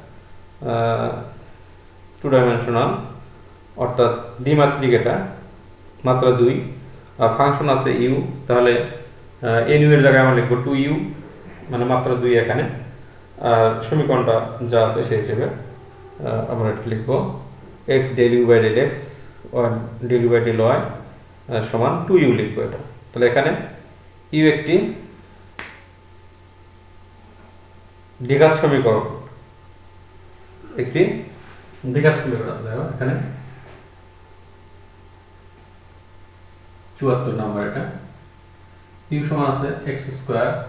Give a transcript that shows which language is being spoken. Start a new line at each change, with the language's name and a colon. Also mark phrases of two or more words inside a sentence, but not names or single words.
English: two dimensional
Bangla: অর্থাৎ দ্বিমাত্রিক, এটা মাত্রা 2 আর ফাংশন আছে u, তাহলে nu এর জায়গায় আমরা লিখব 2u মানে মাত্রা 2 এখানে, আর সমীকরণটা যা আছে সেই হিসেবে আমরা এটা লিখব
English: x del u by del x or del u by del y
Bangla: সমান 2u লিখব এটা। তাহলে এখানে u একটি দ্বিঘাত সমীকরণ, একটি দ্বিঘাত সমীকরণ। দেখো এখানে 74 নম্বর, এটা u সমান আছে
English: x square